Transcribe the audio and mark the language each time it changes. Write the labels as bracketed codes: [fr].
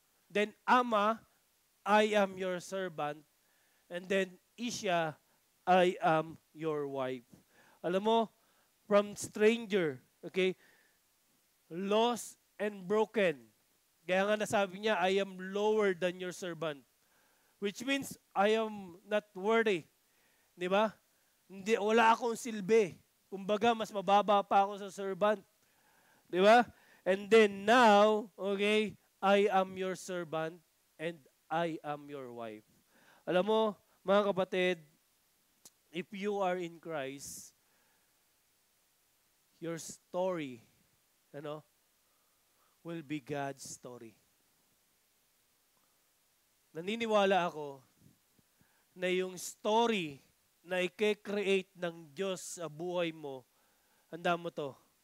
[en] Then, Ama, I am your servant. And then, Isha, I am your wife. [tl] Alam mo, [en] from stranger, okay, lost and broken. [tl] Kaya nga nasabi niya, [en] I am lower than your servant. Which means, I am not worthy. [tl] Di ba? Hindi, wala akong silbi. Kumbaga, mas mababa pa ako sa servant. Di ba? [en] And then now, okay, I am your servant and I am your wife. [tl] Alam mo, mga kapatid, [en] if you are in Christ, your story, will be God's story. [tl] Naniniwala ako na yung story na i-create ng Diyos sa buhay mo, handa mo to.